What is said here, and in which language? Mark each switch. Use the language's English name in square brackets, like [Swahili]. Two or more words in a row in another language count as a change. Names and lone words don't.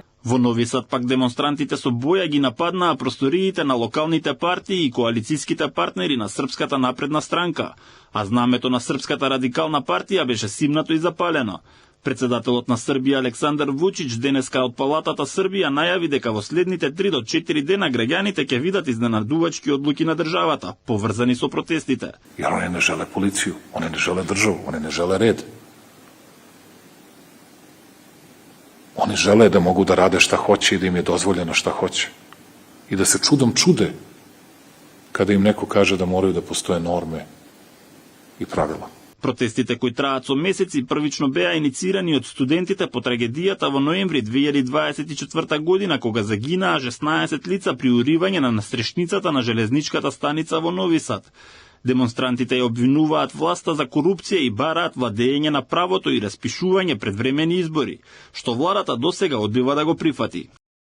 [Macedonian] Во Нови Сад пак демонстрантите со боја ги нападнаа просториите на локалните партии и коалицијските партнери на Српската напредна странка, а знамето на Српската радикална партија беше симнато и запалено. Председателот на Србија Александар Вучич денеска од Палатата Србија најави дека во следните 3 до 4 дена граѓаните ќе видат изненадувачки одлуки на државата, поврзани со протестите. [Serbian] Јар они не желе полицију, они не желе државу, они не желе ред. Oni žele da mogu da rade šta hoće i da im je dozvoljeno šta hoće. I da se čudom čude kada im neko kaže da moraju da postoje norme i pravila. [Macedonian] Протестите кои траат со месеци првично беа иницирани од студентите по трагедијата во ноември 2024 година, кога загинаа 16 лица при уривање на настрешницата на железничката станица во Нови Сад. Демонстрантите ја обвинуваат власта за корупција и бараат владење на правото и распишување предвремени избори, што владата досега одбива да го прифати.